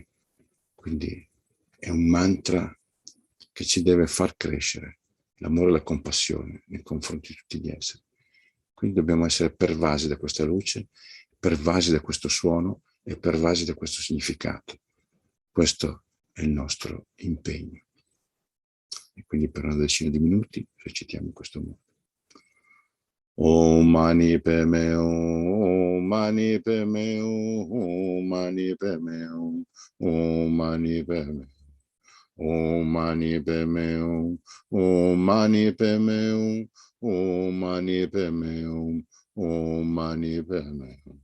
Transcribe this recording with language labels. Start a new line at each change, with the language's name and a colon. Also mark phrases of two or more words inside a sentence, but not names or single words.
Italian: Quindi è un mantra che ci deve far crescere l'amore e la compassione nei confronti di tutti gli esseri. Quindi dobbiamo essere pervasi da questa luce, pervasi da questo suono e pervasi da questo significato. Questo è il nostro impegno. E quindi per una decina di minuti recitiamo in questo modo.
Sanskrit: Om mani padme hum, Om mani padme hum, Om mani padme hum, Om mani padme hum. Om mani padme hum, Om mani padme hum, Om mani padme hum, Om mani padme hum.